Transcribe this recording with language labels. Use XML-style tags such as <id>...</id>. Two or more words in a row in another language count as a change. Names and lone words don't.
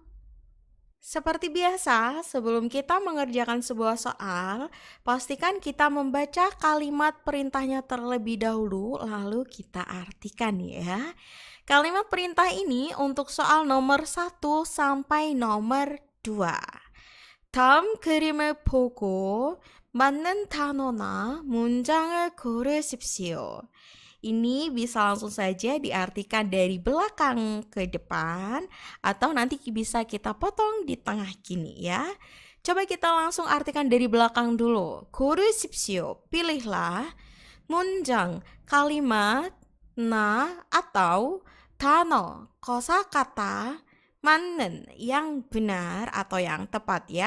<id>Seperti biasa, sebelum kita mengerjakan sebuah soal, pastikan kita membaca kalimat perintahnya terlebih dahulu, lalu kita artikan ya. Kalimat perintah ini untuk soal nomor 1 sampai nomor 2.</id> <ko>다음 그림을 보고 맞는 단어나 문장을 고르십시오.</ko> <id>Ini bisa langsung saja diartikan dari belakang ke depan atau nanti bisa kita potong di tengah gini ya. Coba kita langsung artikan dari belakang dulu. 고르십시오, pilihlah. 문장, kalimat, na atau 단어, kosakata, 맞는, yang benar atau yang tepat ya.</id>